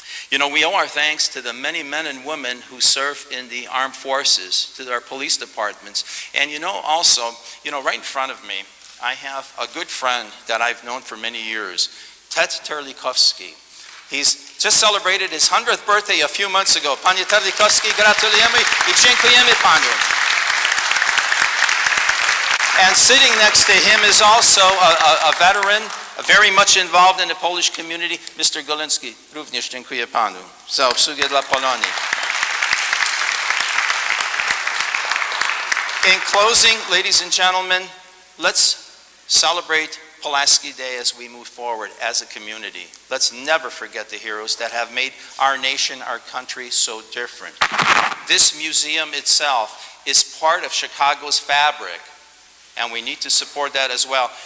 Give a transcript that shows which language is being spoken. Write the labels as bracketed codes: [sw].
[en] You know, we owe our thanks to the many men and women who serve in the armed forces, to our police departments. And you know, also, you know, right in front of me, I have a good friend that I've known for many years, Ted Terlikowski. He's just celebrated his 100th birthday a few months ago. [pl] Panie Terlikowski, gratulujemy I dziękujemy panu. [en] And sitting next to him is also a veteran, very much involved in the Polish community, Mr. Golinski. [pl] Również dziękuję panu za obsługę dla Polonii. [en] In closing, ladies and gentlemen, let's celebrate Pulaski Day as we move forward as a community. Let's never forget the heroes that have made our nation, our country so different. This museum itself is part of Chicago's fabric, and we need to support that as well.